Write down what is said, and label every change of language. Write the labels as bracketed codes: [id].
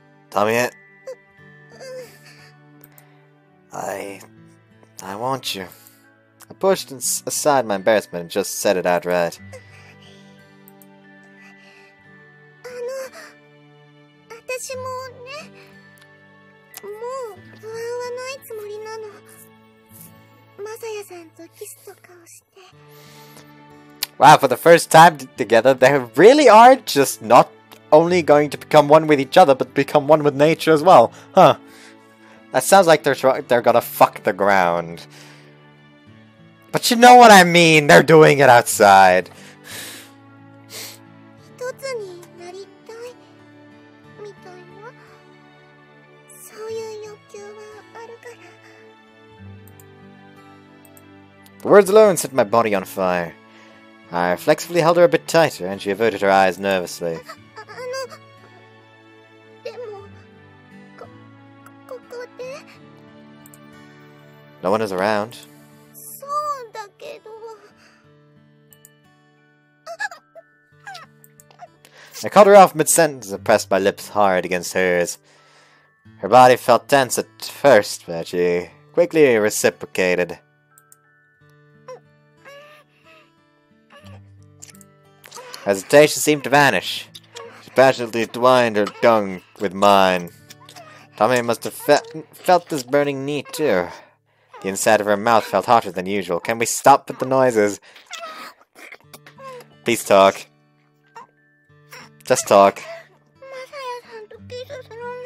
[en] Tamie, I want you. I pushed aside my embarrassment and just said it outright. [ja] 私もね、もう不安はないつもりなの。マサヤさんとキスとかをして。 [en] Wow, for the first time together, they really are just not only going to become one with each other, but become one with nature as well. Huh. That sounds like they're gonna fuck the ground. But you know what I mean, they're doing it outside. [ja] 一つになりたい。みたいな。そういう欲求はあるから。 [en] The words alone set my body on fire. I flexibly held her a bit tighter, and she averted her eyes nervously. [ja] でも、ここで [en] No one is around. [ja] そうだけど。 [en] I cut her off mid-sentence and pressed my lips hard against hers. Her body felt tense at first, but she quickly reciprocated. Hesitation seemed to vanish. She passionately twined her tongue with mine. Tommy must have felt this burning need too. The inside of her mouth felt hotter than usual. Can we stop with the noises? Please talk. Just talk. [ja] マサヤさんとキスするの。